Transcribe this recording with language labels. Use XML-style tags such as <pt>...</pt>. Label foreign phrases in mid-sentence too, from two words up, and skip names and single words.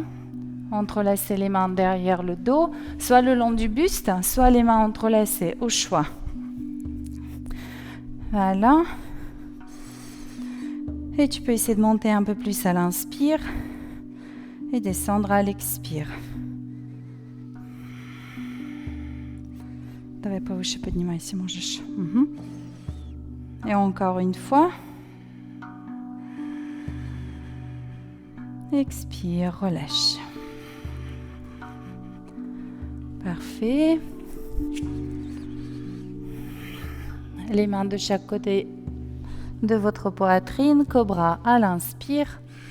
<fr>Entrelacez les mains derrière le dos, soit le long du buste, soit les mains entrelacées, au choix. Voilà. Et tu peux essayer de monter un peu plus à l'inspire et descendre à l'expire.</fr> <ru>Давай повыше поднимайся, можешь.</ru> <fr>Et encore une fois. Expire, relâche. Parfait. Les mains de chaque côté de votre poitrine, cobra à l'inspire.</fr>